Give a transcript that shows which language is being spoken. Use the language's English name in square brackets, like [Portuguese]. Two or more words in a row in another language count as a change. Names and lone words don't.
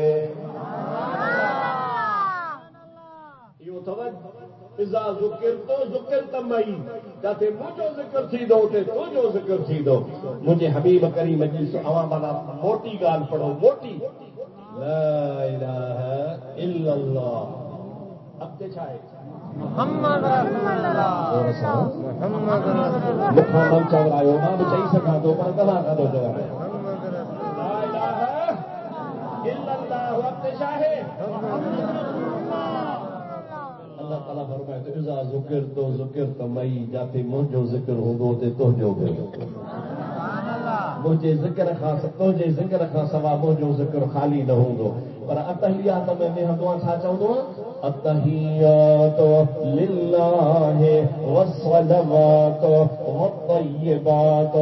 [Sindhi] इहो अथव [Arabic] إذا ذكرت ذكرت معي, [Sindhi] जिथे मुंहिंजो ज़िक्र थींदो उते तुंहिंजो ज़िक्र थींदो। मुंहिंजे हबीब करीम जी अवां माना मोटी ॻाल्हि पढ़ो, मोटी [Arabic] لا إله إلا الله. [Sindhi] अॻिते छा आहे? [Arabic] محمد رسول الله. محمد رسول الله. [Sindhi] मूंखां न चवरायो, मां बि चई सघां थो पर तव्हां खां थो चवरायो। [Arabic] لا إله إلا الله. [Sindhi] अॻिते छा आहे? अल्लाह ताला फरमाए थो [Arabic] إذا ذكرت ذكرت معي, [Sindhi] जिथे मुंहिंजो ज़िक्र हूंदो उते तुंहिंजो बि। मुंहिंजे ज़िक्र खां तुंहिंजे ज़िक्र खां सवाइ मुंहिंजो ज़िक्र ख़ाली न हूंदो। पर अतहियात में वेहंदो आहे छा चवंदो आहे? [Arabic] التحيات لله والصلوات والطيبات.